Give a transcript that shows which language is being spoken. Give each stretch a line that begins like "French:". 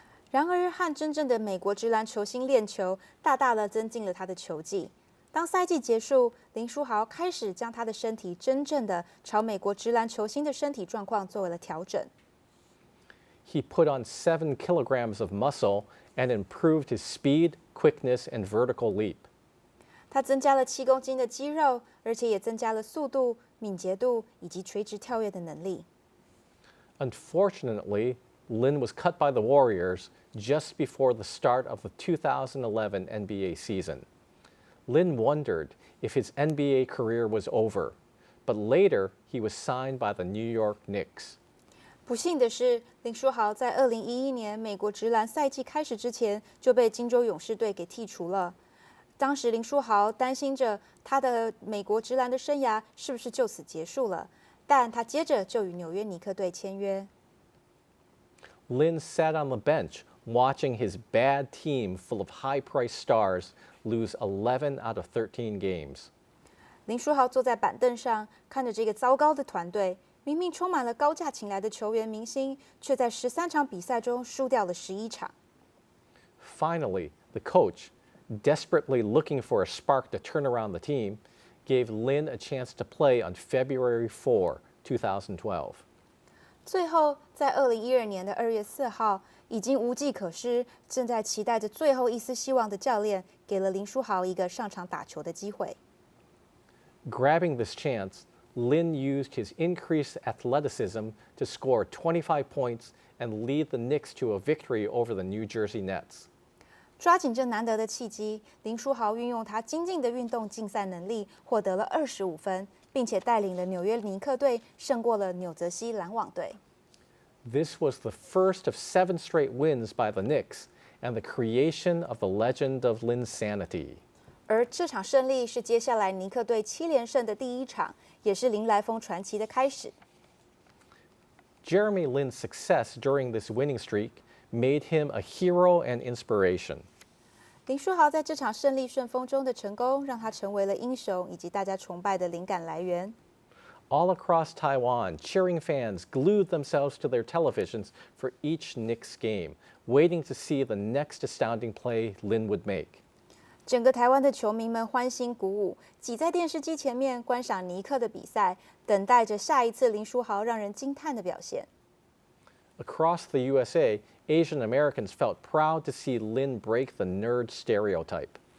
Chinese: 然而，和真正的美国职篮球星练球，大大的增进了他的球技。当赛季结束，林书豪开始将他的身体真正的朝美国职篮球星的身体状况做了调整。
English: He put on 7 kilograms of muscle and improved his speed, quickness, and vertical leap.
Chinese: 他增加了7公斤的肌肉，而且也增加了速度、敏捷度以及垂直跳跃的能力。
English: Unfortunately, Lin was cut by the Warriors just before the start of the 2011 NBA season. Lin wondered if his NBA career was over, but later he was signed by the New York Knicks.
Chinese: 不幸的是，林书豪在2011年美国职篮赛季开始之前就被金州勇士队给剔除了。当时林书豪担心着他的美国职篮的生涯是不是就此结束了，但他接着就与纽约尼克队签约。
English: Lin sat on the bench watching his bad team full of high-priced stars lose 11 out of 13 games.
Chinese: 林书豪坐在板凳上，看着这个糟糕的团队，明明充满了高价请来的球员明星，却在13场比赛中输掉了11场。
English: Finally, the coach, desperately looking for a spark to turn around the team, gave Lin a chance to play on February 4, 2012.
Chinese: 最后，在2012年2月4号，已经无计可施，正在期待着最后一丝希望的教练，给了林书豪一个上场打球的机会。
English: Grabbing this chance, Lin used his increased athleticism to score 25 points and lead the Knicks to a victory over the New Jersey Nets.
Chinese: 抓紧这难得的契机，林书豪运用他精进的运动竞赛能力，获得了25分，并且带领了纽约尼克队胜过了纽泽西篮网队。
English: This was the first of 7 straight wins by the Knicks and the creation of the legend of Lin's sanity.
Chinese: 而这场胜利是接下来尼克队7连胜的第一场，也是林来疯传奇的开始。
English: Jeremy Lin's success during this winning streak made him a hero and inspiration.
Chinese: 林书豪在这场胜利顺风中的成功，让他成为了英雄以及大家崇拜的灵感来源。
English: All across Taiwan, cheering fans glued themselves to their televisions for each Knicks game, waiting to see the next astounding play Lin would make.
Chinese: 整个台湾的球迷们欢欣鼓舞，挤在电视机前面观赏尼克的比赛，等待着下一次林书豪让人惊叹的表现。
English: Across the USA, Asian Americans felt proud to see Lin break the nerd stereotype.